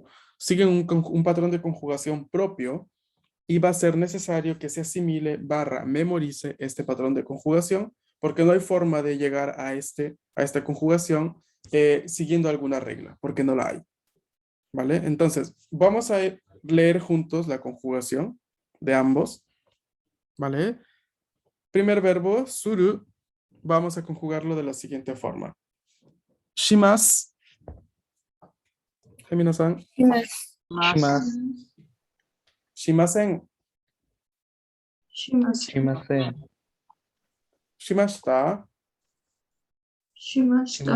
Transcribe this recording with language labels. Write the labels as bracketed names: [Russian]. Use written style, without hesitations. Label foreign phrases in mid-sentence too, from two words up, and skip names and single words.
[Spanish] Siguen un patrón de conjugación propio y va a ser necesario que se asimile / memorice este patrón de conjugación porque no hay forma de llegar a esta conjugación siguiendo alguna regla, porque no la hay. ¿Vale? Entonces, vamos a leer juntos la conjugación de ambos. ¿Vale? Primer verbo, suru, vamos a conjugarlo de la siguiente forma. [Japanese] します。皆さん. します. します. しません. しません. しません. しました. しました.